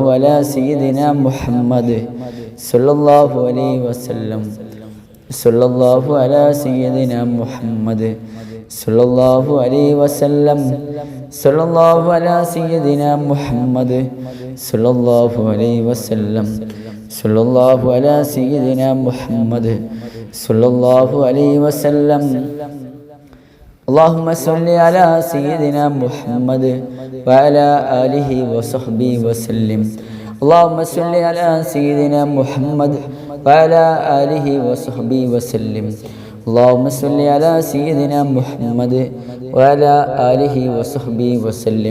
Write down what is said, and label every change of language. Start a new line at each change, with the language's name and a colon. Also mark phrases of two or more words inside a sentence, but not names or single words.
Arabic: على سيدنا محمد صلى الله عليه وسلم صلى الله على سيدنا محمد صلى الله عليه وسلم صلى الله على سيدنا محمد صلى الله عليه وسلم صلى الله على سيدنا محمد صلى الله عليه وسلم. اللهم صل على سيدنا محمد وعلى آله وصحبه وسلم. اللهم صل على سيدنا محمد وعلى آله وصحبه وسلم. اللهم صل على سيدنا محمد وعلى آله وصحبه وسلم.